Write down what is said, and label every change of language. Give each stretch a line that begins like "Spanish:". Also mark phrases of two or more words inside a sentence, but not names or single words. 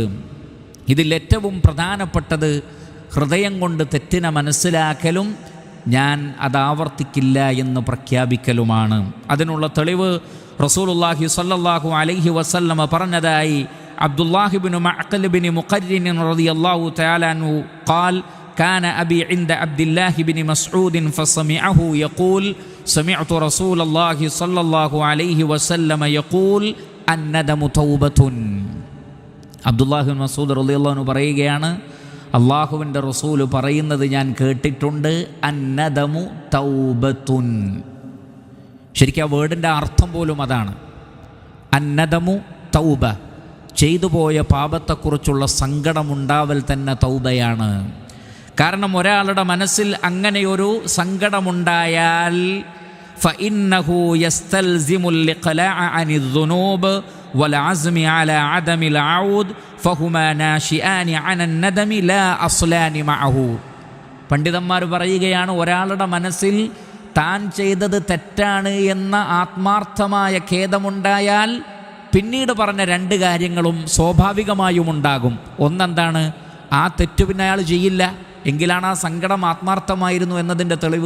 Malayalam: ഇതിൽ ഏറ്റവും പ്രധാനപ്പെട്ടത് ഹൃദയം കൊണ്ട് തെറ്റിനെ മനസ്സിലാക്കലും ഞാൻ അതാവർത്തിക്കില്ല എന്ന് പ്രഖ്യാപിക്കലുമാണ്. അതിനുള്ള തെളിവ്
Arabic: رسول الله صلى الله عليه وسلم പറഞ്ഞതായി അബ്ദുല്ലാഹിബ്നു മഅഖൽ ബിൻ മുഖർരിൻ رضي الله تعالى عنه قال كان أبي عند عبد الله بن مسعود فسمعه يقول سمعت رسول الله صلى الله عليه وسلم يقول الندم توبة.
Malayalam: അബ്ദുല്ലാഹി ബിൻ മസ്ഊദ്
Arabic: رضي الله عنه
Malayalam: പറയുകയാണ്, അള്ളാഹുവിൻ്റെ റസൂൽ പറയുന്നത് ഞാൻ കേട്ടിട്ടുണ്ട്,
Arabic: الندم توبة.
Malayalam: ശരിക്കും ആ വേർഡിൻ്റെ അർത്ഥം പോലും അതാണ്.
Arabic: الندم توبة,
Malayalam: ചെയ്തുപോയ പാപത്തെക്കുറിച്ചുള്ള സങ്കടമുണ്ടാവൽ തന്നെ തൗബയാണ്. കാരണം ഒരാളുടെ മനസ്സിൽ അങ്ങനെയൊരു സങ്കടമുണ്ടായാൽ
Arabic: فإنه يستلزم الإقلاع عن الذنوب والعزم على عدم العود فهما ناشئان عن الندم لا أصلان معه.
Malayalam: പണ്ഡിതന്മാർ പറയുകയാണ്, ഒരാളുടെ മനസ്സിൽ താൻ ചെയ്തത് തെറ്റാണ് എന്ന ആത്മാർത്ഥമായ ഖേദമുണ്ടായാൽ പിന്നീട് പറഞ്ഞ 2 കാര്യങ്ങളും സ്വാഭാവികമായും ഉണ്ടാകും. ഒന്നെന്താണ്? ആ തെറ്റു പിന്നെ അയാൾ ചെയ്യില്ല, എങ്കിലാണ് ആ സങ്കടം ആത്മാർത്ഥമായിരുന്നു എന്നതിൻ്റെ തെളിവ്.